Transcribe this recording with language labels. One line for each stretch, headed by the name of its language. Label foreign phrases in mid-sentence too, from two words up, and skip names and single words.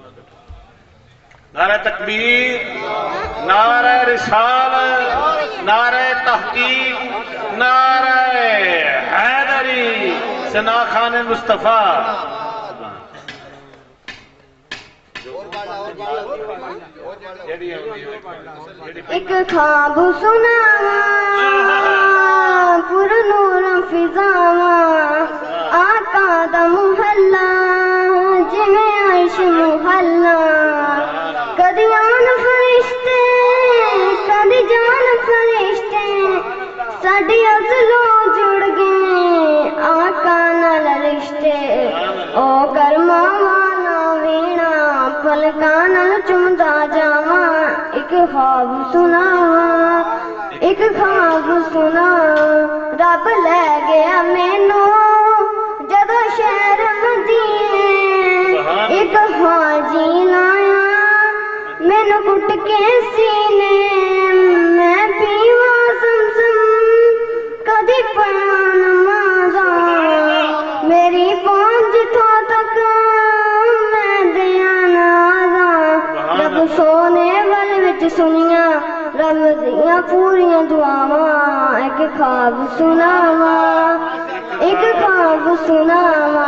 Urdu: نعرہ تکبیر، نعرہ رسالت، نعرہ تحقیق، نعرہ حیدری، ثنا خان مصطفیٰ.
Punjabi: ایک خواب سناواں پر نور فضاواں آقا دا محلہ جویں عرش محلہ. کدی آن فرشتے کدی جان فرشتے ساڈی ازلوں جڑ گئے آقا نال رشتے. او کرما والا وینا پلک ਮੁਸਕਾਨ ਨਾਲ ਚੁੰਮਦਾ ਜਾਵਾਂ ਇੱਕ ख्वाब ਸੁਣਾਵਾਂ ਇੱਕ ख्वाब ਸੁਣਾ ਰੱਬ ਲੈ ਗਿਆ ਮੈਨੂੰ ਜਦੋਂ ਸ਼ਹਿਰ ਮਦੀਨੇ ਇੱਕ ਹਾਜੀ ਲਾਇਆ ਮੈਨੂੰ ਕੁੱਟ ਕੇ ਸੀਨੇ ਮੈਂ ਪੀਵਾਂ ਜ਼ਮਜ਼ਮ ਕਦੀ ਪੜਾਂ ਨਮਾਜ਼ਾਂ ਮੇਰੀ ਪਹੁੰਚ ਜਿੱਥੋਂ ਤੱਕ ਮੈਂ ਦਿਆਂ ਨਾਜ਼ਾਂ ਰੱਬ ਸੋਨੇ ਵੱਲ ਵਿੱਚ ਸੁਣੀਆਂ ਰੱਬ ਦੀਆਂ ਪੂਰੀਆਂ ਦੁਆਵਾਂ ਇੱਕ ख्वाब ਸੁਣਾਵਾਂ ਇੱਕ ख्वाब ਸੁਣਾਵਾਂ